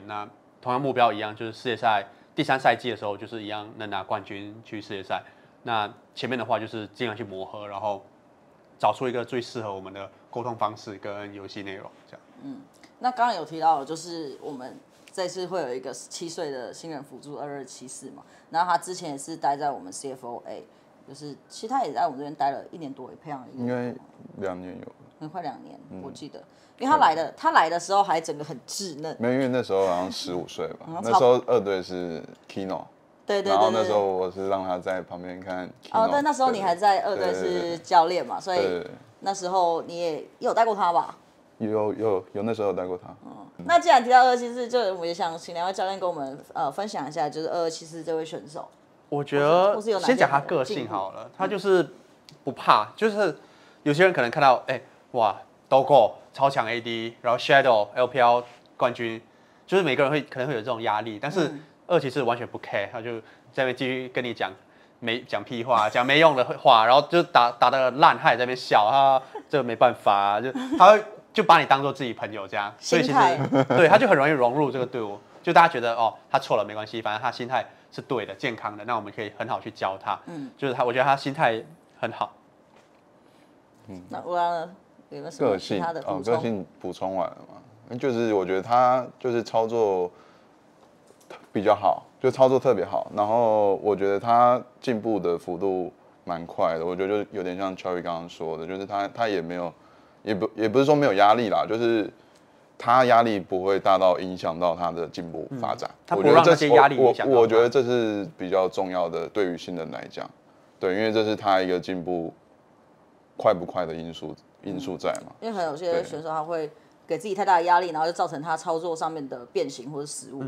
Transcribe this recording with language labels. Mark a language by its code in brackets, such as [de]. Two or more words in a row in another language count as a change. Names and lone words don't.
[zh] 那同樣目標一樣，就是世界賽第3賽季的時候，就是一樣能拿冠軍去世界賽。那前面的話就是盡量去磨合，然後找出一個最適合我們的溝通方式跟遊戲內容，這樣。那剛剛有提到，就是我們這次會有一個17歲的新人輔助2274嘛，然後他之前也是待在我們 CFOA， 就是其實他也在我們這邊待了1年多，也培養了1年多，應該2年有，很快2年，我記得，因為他來的時候還整個很稚嫩，沒有，因為那時候好像15歲吧，那時候2隊是 Kino。對，然後那時候我是讓他在旁邊看。哦，對，那時候你還在2隊是教練嘛，所以那時候你也有帶過他吧？有，那時候有帶過他。那既然提到2274，就我也想請2位教練跟我們分享一下，就是2274這位選手。我覺得先講他個性好了，他就是不怕，就是有些人可能看到，哇 ，Dogo 超強 AD， 然後 Shadow LPL 冠軍，就是每個人可能會有這種壓力，但是。2274完全不 care， 他就在那邊繼續跟你講講屁話，講沒用的話，然後就打得爛，他也在那邊笑，他這沒辦法，他會就把你當做自己朋友這樣，所以其實對他就很容易融入這個隊伍，就大家覺得哦他錯了沒關係，反正他心態是對的、健康的，那我們可以很好去教他，就是我覺得他心態很好。那我有沒有什麼其他的補充？個性補充完了嘛，就是我覺得他就是操作比較好，就操作特別好，然後我覺得他進步的幅度蠻快的，我覺得就有點像Cherry剛剛說的，就是他也沒有，也不是說沒有壓力啦，就是他壓力不會大到影響到他的進步發展。他不讓這些壓力影響。我覺得這是比較重要的，對於新人來講，對，因為這是他一個進步快不快的因素在嘛。因為可能有些選手他會給自己太大的壓力，然後就造成他操作上面的變形或者失誤。